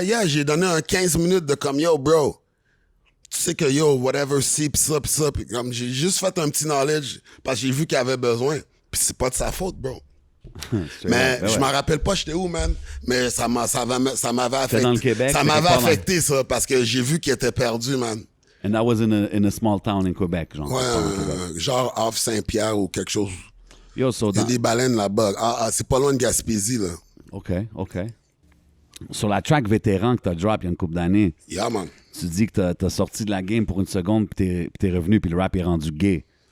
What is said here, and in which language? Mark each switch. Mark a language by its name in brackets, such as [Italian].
[French] J'ai donné un 15 minutes de comme, yo, bro, tu sais que, yo, whatever, pis ça. Pis comme, j'ai juste fait un petit knowledge parce que j'ai vu qu'il avait besoin. Puis c'est pas de sa faute, bro. Mais je m'en rappelle pas j'étais où, man. Mais ça m'avait affecté. dans le Québec, ça m'avait affecté, ça, parce que j'ai vu qu'il était perdu, man. [English] And that was in a small town in Quebec, genre. [French] Ouais, genre off Saint-Pierre ou quelque chose. [English] Yo, so [French] Il y a dans... des baleines là-bas. C'est pas loin de Gaspésie, là. OK. Sur la track vétéran que t'as drop il y a une couple d'années, [English] Yeah, man. [French] tu dis que t'as sorti de la game pour une seconde puis t'es revenu puis le rap est rendu gay.